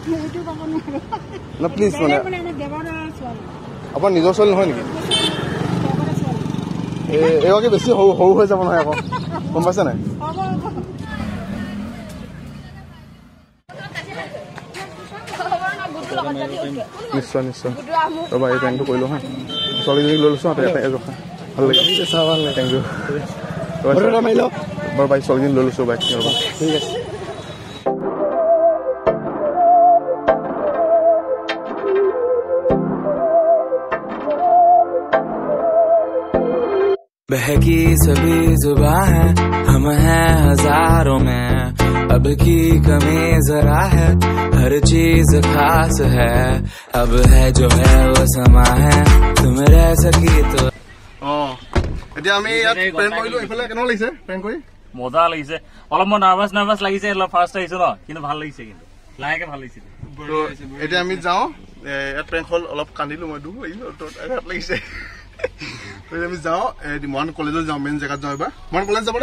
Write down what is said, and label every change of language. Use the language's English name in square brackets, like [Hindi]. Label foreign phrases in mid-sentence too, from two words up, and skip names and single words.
[Assamese] প্লিজ মানে আপোনাৰ নিজৰ ছোৱালী নহয় নেকি এইগৰাকী বেছি সৰু হৈ যাব নহয় আকৌ গম পাইছে নাই নিশ্চয় ৰ'বা এই প্ৰেংকটো কৰি লওঁ হা ছোৱালীজনীক লৈ লৈছোঁ ৰখা ভাল লাগিছে [English] thank you [Assamese] বাৰু বাইক ছোৱালীজনী লৈ লৈছোঁ বাইক ৰ'বা ঠিক আছে [Hindi] बहकी सभी जुबां है हम हैं हजारों में अब की कमी जरा है हर चीज खास है अब है जो है वो समा है तुम रह सकी तो [Assamese] এতিয়া আমি ইয়াত প্ৰেংক কৰিলোঁ এইফালে কেনেকুৱা লাগিছে প্ৰেংক কৰি মজা লাগিছে অলপ মই নাৰ্ভাছ লাগিছে ফাৰ্ষ্ট আহিছো ন কিন্তু ভাল লাগিছে কিন্তু লাহেকে ভাল লাগিছে এতিয়া আমি যাওঁ ইয়াত প্ৰেংক হ'ল অলপ কান্দিলোঁ মই দুখ লাগিছে আমি যাওঁ মৰাণ কলেজত যাওঁ মেইন জেগাত যাওঁ এবাৰ মৰাণ কলেজ যাব দে